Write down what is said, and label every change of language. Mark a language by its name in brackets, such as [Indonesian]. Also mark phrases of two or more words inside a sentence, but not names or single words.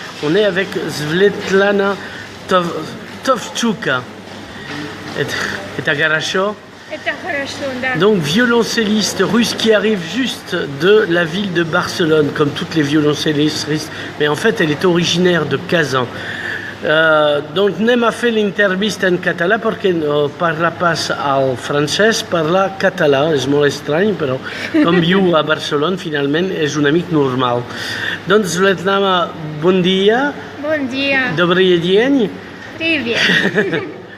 [French] On est avec Svetlana Tovtchouka. Et Agaracho. Donc violoncelliste russe qui arrive juste de la ville de Barcelone, comme toutes les violoncellistes russes, mais en fait elle est originaire de Kazan. [Catalan] Donc anem a fer l'entrevista en català perquè no parla pas el francès, parla català, és molt estrany, però com viu a Barcelona finalment és un amic normal. Doncs Svetlana, bon dia. Bon dia. [Russian] Добрый день. Привет.